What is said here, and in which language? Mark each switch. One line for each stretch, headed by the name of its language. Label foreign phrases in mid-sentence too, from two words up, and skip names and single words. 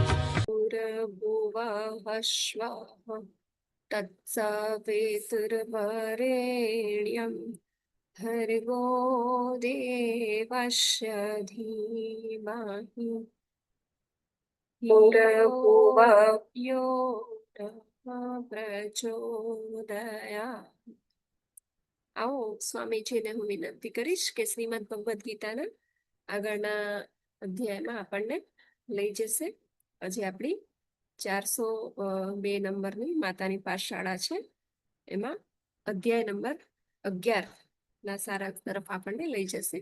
Sanskrit: भूर्भुवः स्वः तत्सवितुर्वरेण्यं भर्गो देवस्य धीमहि धियो यो नः પ્રચોદયાત।
Gujarati: આવો સ્વામીજીને હું વિનંતી કરીશ કે શ્રીમદ ભગવદ્ ગીતાના આગળના અધ્યાયમાં આપણને લઈ જશે। હજી આપણી 402 નંબરની માતાની પાઠશાળા છે, એમાં અધ્યાય નંબર 11 ના સારાંશ તરફ આપણને લઈ જશે।